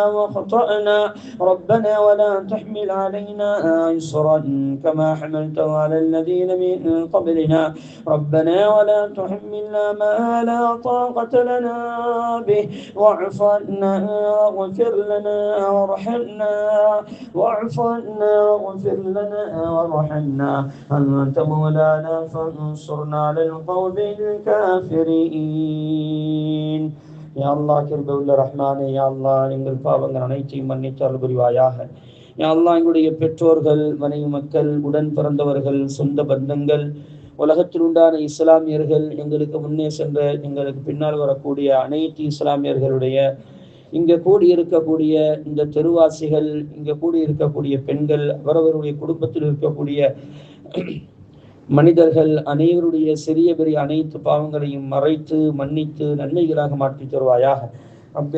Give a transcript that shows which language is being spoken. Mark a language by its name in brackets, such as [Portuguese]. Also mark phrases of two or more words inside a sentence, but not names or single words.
[Arabic] وخطأنا ربنا ولا تحمل علينا إصرا كما حملته على الذين من قبلنا ربنا ولا تحملنا ما لا طاقة لنا به واعف عنا واغفر لنا وارحمنا واعف عنا واغفر لنا وارحمنا أنت مولانا فانصرنا على القوم الكافرين يا الله [Tamil] கிருபையுள்ள ரஹ்மானே [Arabic] يا الله [Tamil] எங்கள் பாவங்கள் அனைத்தையும் மன்னித்து அருள் புரிவாயாக [Arabic] يا الله [Tamil] எங்களுடைய பெற்றோர்கள் மனைவி மக்கள் உடன் பிறந்தவர்கள் சொந்த பந்தங்கள் உலகத்தில் உண்டான இஸ்லாமியர்கள் எங்களுக்கு முன்னே சென்ற எங்களுக்கு பின்னால் வரக்கூடிய அனைத்து இஸ்லாமியர்களுடைய இங்கே கூடியிருக்கக்கூடிய இந்த தெருவாசிகள் இங்கே கூடியிருக்கக்கூடிய பெண்கள் அவரவருடைய குடும்பத்தில் இருக்கக்கூடிய மனிதர்கள் அனைவருடைய சிறிய பெரிய அனைத்து பாவங்களையும் மறைத்து மன்னித்து நன்மைகளாக மாற்றி தருவாயாக ரப்பே